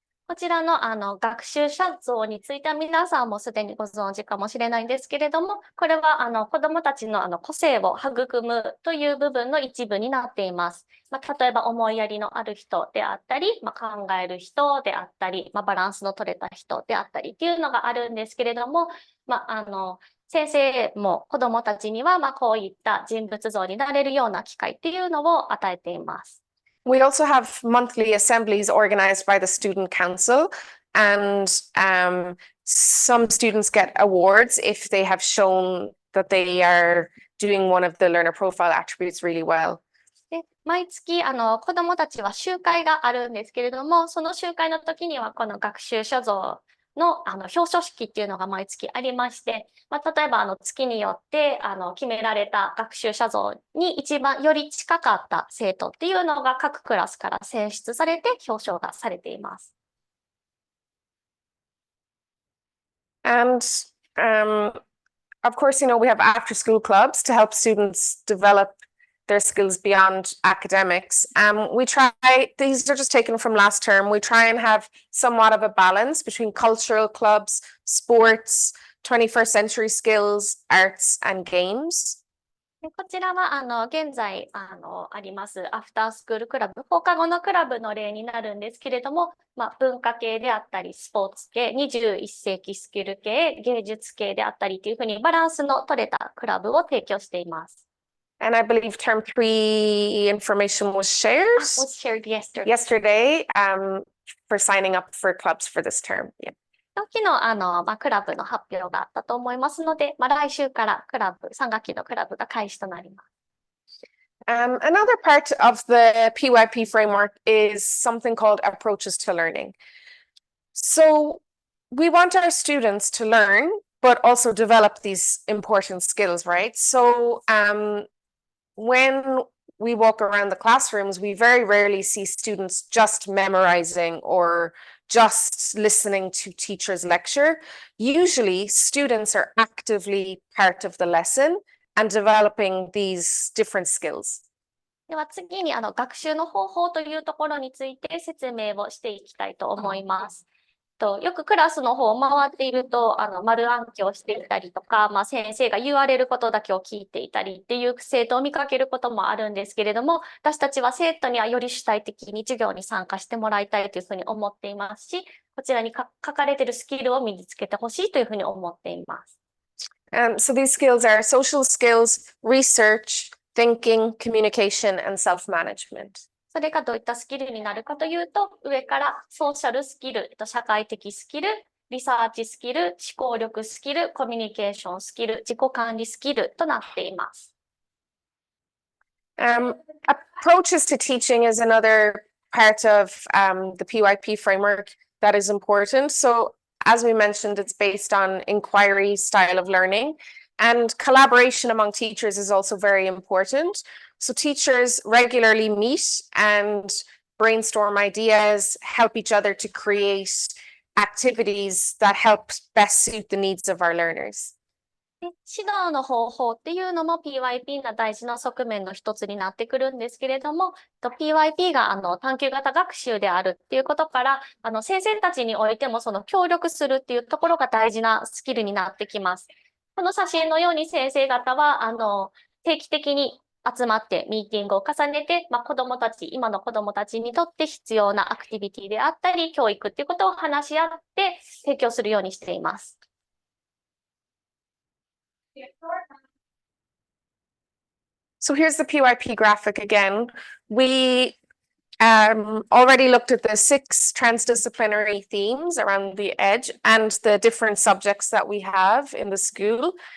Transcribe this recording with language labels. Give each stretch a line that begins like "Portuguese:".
Japanese: こちらの学習者像については皆さんもすでにご存知かもしれないんですけれども、これは子どもたちの個性を育むという部分の一部になっています。例えば思いやりのある人であったり、考える人であったり、バランスの取れた人であったりっていうのがあるんですけれども、先生も子どもたちにはこういった人物像になれるような機会っていうのを与えています。
English: We also have monthly assemblies organized by the student council, and some students get awards if they have shown that they are doing one of the learner profile attributes really well.
Japanese: で、毎月子どもたちは集会があるんですけれども、その集会の時にはこの学習者像の表彰式っていうのが毎月ありまして、例えば月によって決められた学習者像に一番より近かった生徒っていうのが各クラスから選出されて表彰がされています。
English: And of course, we have after school clubs to help students develop their skills beyond academics. These are just taken from last term. We try and have somewhat of a balance between cultural clubs, sports, 21st century skills, arts, and games.
Japanese: でこちらは現在ありますアフタースクールクラブ、放課後のクラブの例になるんですけれども、文化系であったり、スポーツ系、21世紀スキル系、芸術系であったりというふうにバランスの取れたクラブを提供しています。
English: And I believe term 3 information was shared yesterday for signing up for clubs for this term. Yeah.
Japanese: 昨日クラブの発表があったと思いますので、来週から3学期のクラブが開始となります。
English: Another part of the PYP framework is something called approaches to learning. So we want our students to learn, but also develop these important skills, right? So when we walk around the classrooms, we very rarely see students just memorizing or just listening to teachers lecture. Usually students are actively part of the lesson and developing these different skills.
Japanese: では次に学習の方法というところについて説明をしていきたいと思います。よくクラスの方を回っていると、丸暗記をしていたりとか、先生が言われることだけを聞いていたりっていう生徒を見かけることもあるんですけれども、私たちは生徒にはより主体的に授業に参加してもらいたいというふうに思っていますし、こちらに書かれているスキルを身につけてほしいというふうに思っています。
English: So these skills are social skills, research, thinking, communication, and self-management.
Japanese: それがどういったスキルになるかというと、上からソーシャルスキル、社会的スキル、リサーチスキル、思考力スキル、コミュニケーションスキル、自己管理スキルとなっています。
English: Approaches to teaching is another part of the PYP framework that is important. So as we mentioned, it's based on inquiry style of learning, and collaboration among teachers is also very important. So teachers regularly meet and brainstorm ideas, help each other to create activities that help best suit the needs of our learners.
Japanese: で指導の方法っていうのも PYP の大事な側面の一つになってくるんですけれども、PYP が探究型学習であるっていうことから、先生たちにおいてもその協力するっていうところが大事なスキルになってきます。この写真のように先生方は定期的に集まってミーティングを重ねて、今の子どもたちにとって必要なアクティビティであったり、教育っていうことを話し合って提供するようにしています。
English: So here's the PYP graphic again. We already looked at the 6 transdisciplinary themes around the edge and the different subjects that we have in the school.